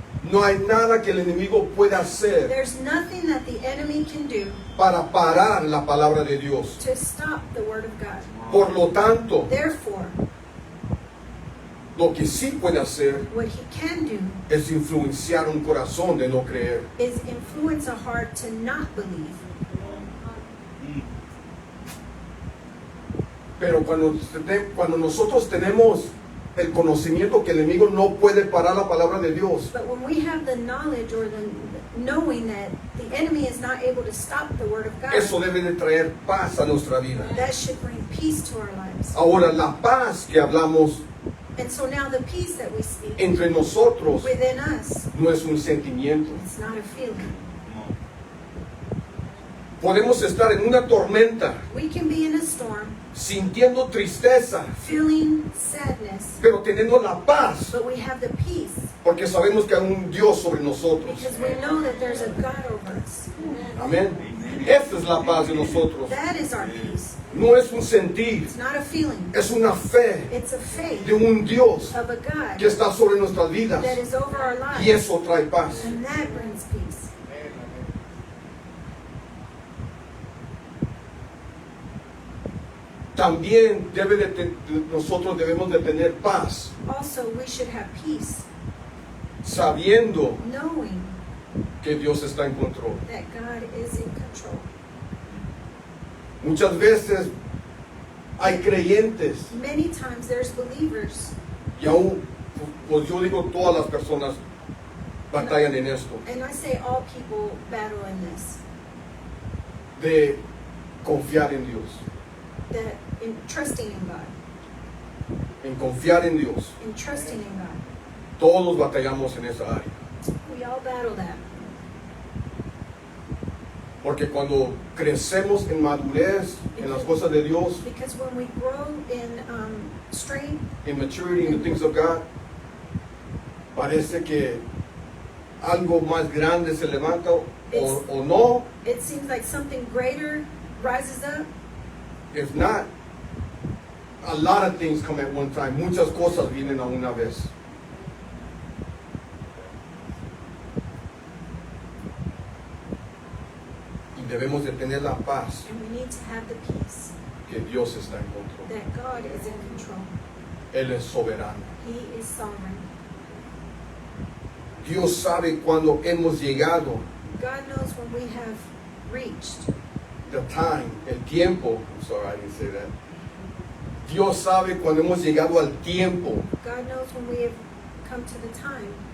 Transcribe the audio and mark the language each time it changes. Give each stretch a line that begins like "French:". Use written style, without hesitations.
Spanish: No hay nada que el enemigo pueda hacer
English: There's nothing that the enemy can do
Spanish: para parar la palabra de Dios.
English: to stop the word of God.
Spanish: Por lo tanto,
English: Therefore,
Spanish: lo que sí puede hacer
English: what he can do
Spanish: es influenciar un corazón de no creer.
English: is influence a heart to not believe.
Spanish: Pero cuando nosotros tenemos el conocimiento que el enemigo no puede parar la palabra de Dios,
English: But when we have the knowledge or the knowing that the enemy is not able to stop the word of God,
Spanish: eso debe de traer paz a nuestra vida.
English: that should bring peace to our lives.
Spanish: Ahora, la paz que hablamos
English: And so now the peace that we speak
Spanish: entre nosotros
English: within us,
Spanish: no es un sentimiento.
English: it's not a feeling.
Spanish: Podemos estar en una tormenta,
English: We can be in a storm,
Spanish: sintiendo tristeza,
English: feeling sadness,
Spanish: pero teniendo la paz,
English: but we have the peace
Spanish: porque sabemos que hay un Dios sobre nosotros.
English: because we know that there's a God over us.
Spanish: Amén. Esa es la paz de nosotros.
English: That is our peace.
Spanish: No es un sentir,
English: It's not a feeling.
Spanish: es una fe
English: It's a faith
Spanish: de un Dios
English: of a God
Spanish: que está sobre nuestras vidas.
English: that is over our
Spanish: Y
English: lives.
Spanish: eso trae paz.
English: And that brings peace.
Spanish: También nosotros debemos de tener paz,
English: Also, we should have peace,
Spanish: sabiendo
English: knowing
Spanish: que Dios está en control.
English: that God is in control.
Spanish: Muchas veces hay creyentes,
English: Many times there's believers,
Spanish: y aún, pues yo digo, todas las personas batallan en esto,
English: and I say all people battle in this,
Spanish: de confiar en Dios,
English: that in trusting in God,
Spanish: en confiar en Dios.
English: in trusting in God.
Spanish: Todos batallamos en esa área.
English: We all battle that.
Spanish: Porque cuando crecemos en madurez, en las cosas de Dios,
English: Because when we grow in strength,
Spanish: en
English: maturity, in the things of God,
Spanish: parece que algo más grande se levanta o no.
English: it seems like something greater rises up. If not, a lot of things come at one time.
Spanish: Muchas cosas vienen a una vez. Y debemos de tener la paz
English: And we need to have the peace
Spanish: que Dios está en control.
English: that God is in control.
Spanish: Él es soberano.
English: He is sovereign.
Spanish: Dios sabe cuando hemos llegado,
English: God knows when we have reached the time,
Spanish: el tiempo.
English: I'm sorry, I didn't say that.
Spanish: Dios sabe cuando hemos llegado al tiempo
English: God knows when we have come to the time